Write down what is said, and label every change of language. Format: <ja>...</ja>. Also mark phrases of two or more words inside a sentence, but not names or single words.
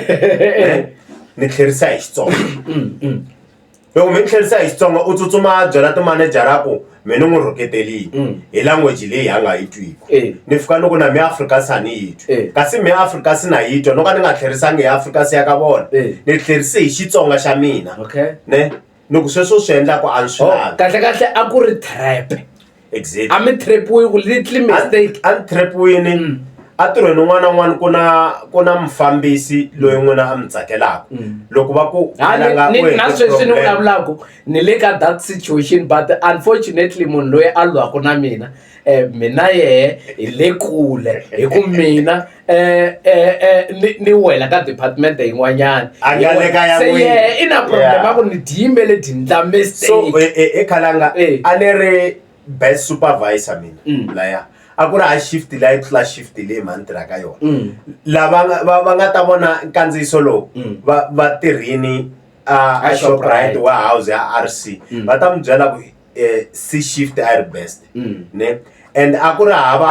<ts>ni tlherisa hi Xitsonga loko mi ni tlherisa hi Xitsonga u tsutsuma byela timanejara ku mi ni n'wi rhuketelini hi language leyi ha nga yi twiki ni fika ni ku na mi Afrikaans a ni yi twi kasi mi Afrikaans na yi twa no ka ni nga tlherisangi hi Afrikaans ya ka vona ni tlherise hi Xitsonga xa mina ne loko sweswo swi endlaku a ni swi lavi kahle a ku ri trap exactly a mi trapiwi ku</ts> <en>little mistake</en> <ts>a ni trapiwini a tirhweni un'wana na un'wana ku na mufambisi loyi n'wina a mi tsakelaka loko va ku na sweswi ni vulavulaku ni le ka</ts> <en>that situation but unfortunately</en> <ts>munhu loyi a lwaku na mina mina yehe hi le kule hi ku mina ni wela ka department yin'wanyana se yehe i na problem a ku ni diyimele dindla mistake so ekhalanga a ni ri</ts> <en>best supervisor</en> <ts>mina laya a ku ri a shift leyi tlula shift leyi mani tirhaka yona lava va nga ta vona nkandziyiso lowu va tirhini a Shoprite warehouse ya RC va ta mi byela ku C shift a ri best ne and a ku ri hava</ts>